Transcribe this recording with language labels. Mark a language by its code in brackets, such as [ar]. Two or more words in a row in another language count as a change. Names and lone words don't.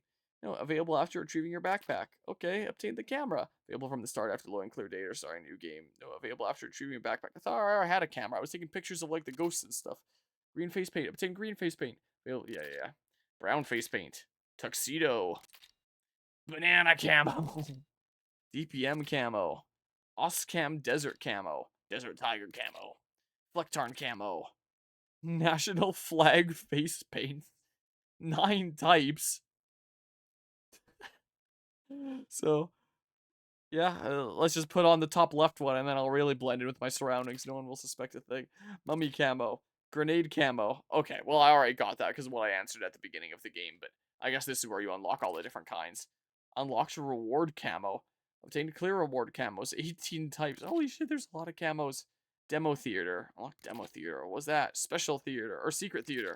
[en] No, available after retrieving your backpack. Okay, obtain the camera. Available from the start after loading clear data or starting a new game. No, available after retrieving your backpack. I thought I had a camera. I was taking pictures of, like, the ghosts and stuff. Green face paint. Obtain green face paint. Available, yeah. Brown face paint. Tuxedo. Banana camo. DPM camo. Oscam desert camo. Desert tiger camo. Flectarn camo. National flag face paint. 9 types. So, yeah, let's just put on the top left one, and then I'll really blend in with my surroundings. No one will suspect a thing. Mummy camo. Grenade camo. Okay, well, I already got that because of what I answered at the beginning of the game, but I guess this is where you unlock all the different kinds. Unlocks reward camo. Obtain clear reward camos. 18 types. Holy shit, there's a lot of camos. Demo theater. Unlock demo theater. What was that? Special theater. Or secret theater.